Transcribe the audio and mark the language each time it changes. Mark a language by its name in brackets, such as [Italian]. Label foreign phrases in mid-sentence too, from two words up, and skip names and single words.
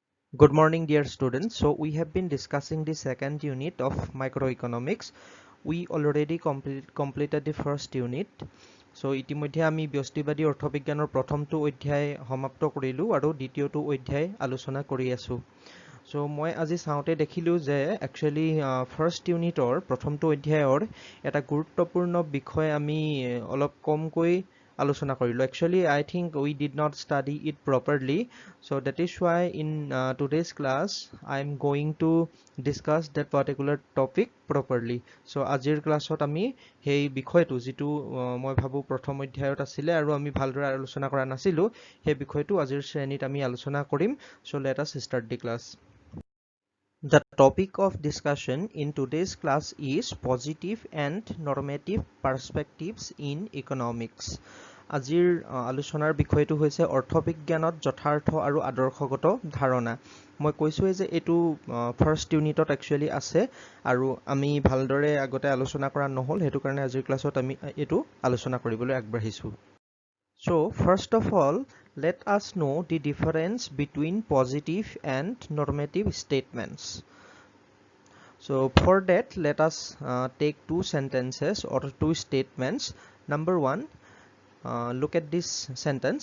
[English] Good morning, dear students. So we have been discussing the second unit of microeconomics. We already completed the first unit. [Assamese] So ইতিমধ্যে আমি ব্যষ্টিবাদী অৰ্থবিজ্ঞানৰ প্ৰথমটো অধ্যায় সমাপ্ত কৰিলোঁ আৰু দ্বিতীয়টো অধ্যায় আলোচনা কৰি আছোঁ। So মই আজি চাওঁতে দেখিলোঁ যে [English] actually first [Assamese] ইউনিটৰ প্ৰথমটো অধ্যায়ৰ এটা গুৰুত্বপূৰ্ণ বিষয় আমি অলপ কমকৈ আলোচনা কৰিলোঁ। [English] Actually, I think we did not study it properly. So that is why in today's class, I am going to discuss that particular topic properly. [Assamese] So আজিৰ ক্লাছত আমি সেই বিষয়টো যিটো মই ভাবোঁ প্ৰথম অধ্যায়ত আছিলে আৰু আমি ভালদৰে আলোচনা কৰা নাছিলোঁ, সেই বিষয়টো আজিৰ শ্ৰেণীত আমি আলোচনা কৰিম। [English] So let us start the class. The topic of discussion in today's class is positive and normative perspectives in economics. [Assamese] আজিৰ আলোচনাৰ বিষয়টো হৈছে অৰ্থবিজ্ঞানত যথাৰ্থ আৰু আদৰ্শগত ধাৰণা। মই কৈছোঁৱে যে এইটো [English] first unitত actually [Assamese] আছে আৰু আমি ভালদৰে আগতে আলোচনা কৰা নহ'ল, সেইটো কাৰণে আজিৰ ক্লাছত আমি এইটো আলোচনা কৰিবলৈ আগবাঢ়িছোঁ। [English] So first of all, let us know the difference between positive and normative statements. So for that, let us take two sentences or two statements. Number one, look at this sentence.